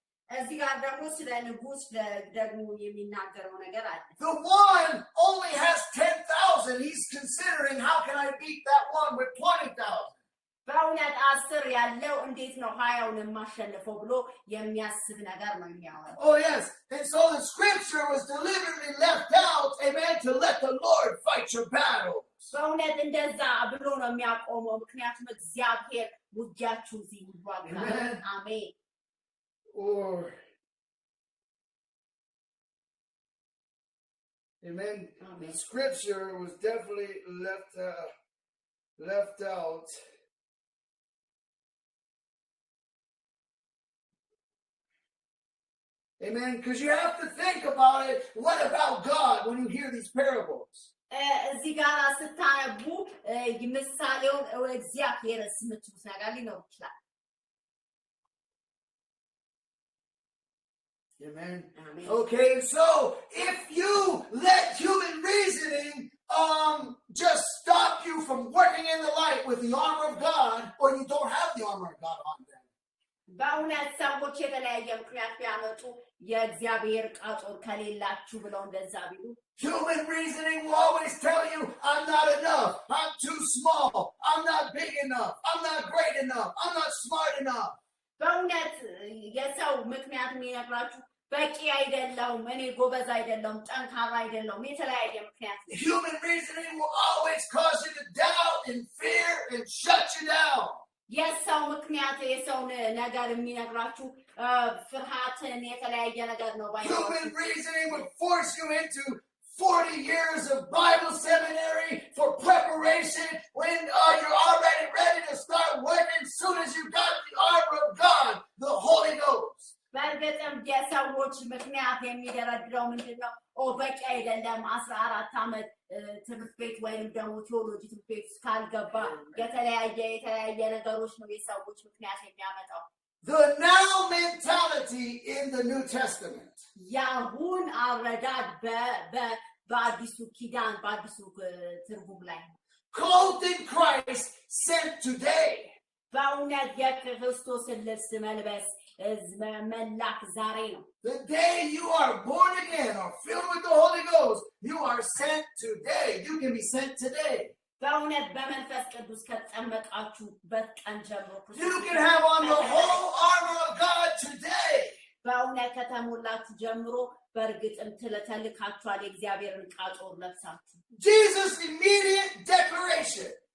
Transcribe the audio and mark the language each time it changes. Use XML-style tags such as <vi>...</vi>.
<am>እዚህ ጋር ደግሞ ስለ ንጉስ ደግሞ የሚናገረው ነገር አለ።</am> <en>The one only has 10,000. He's considering, how can I beat that one with 20,000?</en> <am>በእውነት 10 ያለው እንዴት ነው 20ውን የማሸንፈው ብሎ የሚያስብ ነገር ነው የሚያወራው</am> <en>Oh yes, and so the scripture was deliberately left out, amen, to let the Lord fight your battles.</en> <am>በእውነት እንደዛ ብሎ ነው የሚያቆመው ምክንያቱም እግዚአብሔር ውጊያችሁ እዚህ ይዋጋል አሜን</am> <en>Or amen. The scripture was definitely left out. Amen. Because you have to think about it. What about God when you hear these parables?</en> <am>እዚህ ጋር ስታነቡ ምሳሌውን እግዚአብሔርስ የምትሉት ነገር ሊኖር ይችላል</am> <en>Amen. Amen. Okay, so if you let human reasoning just stop you from working in the light with the armor of God, or you don't have the armor of God on them.</en> <am>በእውነት ሰዎች የተለያየ ምክንያት ቢያመጡ የእግዚአብሔር ቃጦር ከሌላችሁ ብለው እንደዛ ቢሉ</am> <en>Human reasoning will always tell you, I'm not enough, I'm too small, I'm not big enough, I'm not great enough, I'm not smart enough.</en> <am>በእውነት የሰው ምክንያት የሚነግራችሁ በቂ አይደለም እኔ ጎበዝ አይደለም ጠንካራ አይደለም የተለያየ ምክንያት</am> <en>Human reasoning will always cause you to doubt and fear and shut you down.</en> <am>የሰው ምክንያት የሰው ነገር የሚነግራችሁ ፍርሃትን የተለያየ ነገር ነው</am> <en>Human reasoning would force you into 40 years of Bible seminary for preparation when you're already ready to start working as soon as you got the armor of God, the Holy Ghost.</en> <am>በእርግጥም የሰዎች ምክንያት የሚደረድረው ምንድነው በቂ አይደለም 14 ዓመት ትምህርት ቤት ወይም ደግሞ ቴዎሎጂ ትምህርት ቤት ካልገባ የተለያየ ነገሮች ነው የሰዎች ምክንያት የሚያመጣው</am> <en>The now mentality in the New Testament.</en> <am>ያሁን አረዳድ በአዲሱ ኪዳን በአዲሱ ትርጉም ላይ</am> <en>Clothed in Christ sent today.</en> <am>በእውነት የክርስቶስን ልብስ መልበስ መላክ ዛሬ ነው</am> <en>The day you are born again or filled with the Holy Ghost, you are sent today. You can be sent today.</en> <am>በእውነት በመንፈስ ቅዱስ ከተጠመቃችሁበት ቀን ጀምሮ</am> <en>You can have on the whole armor of God today.</en> <am>በእውነት ከተሞላችሁ ጀምሮ በእርግጥም ተልካችኋል የእግዚአብሔርን ቃጦር ለብሳችሁ</am> <en>Jesus' immediate declaration.</en>